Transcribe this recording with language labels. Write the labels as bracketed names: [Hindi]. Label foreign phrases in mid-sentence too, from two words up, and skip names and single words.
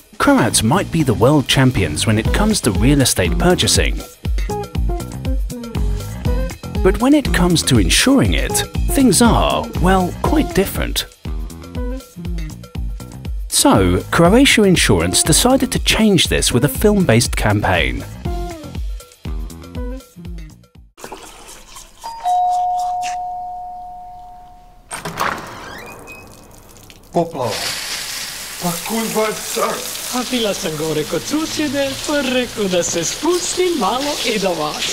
[English] Croats might be the world champions when it comes to real estate purchasing. But when it comes to insuring it, things are, well, quite different. So, Croatia Insurance decided to change this with a film-based campaign. [Croatian] Poplava. Pa kurva sad. A bila sam gore kod susjede, pa rekao da se spustim malo i do vas.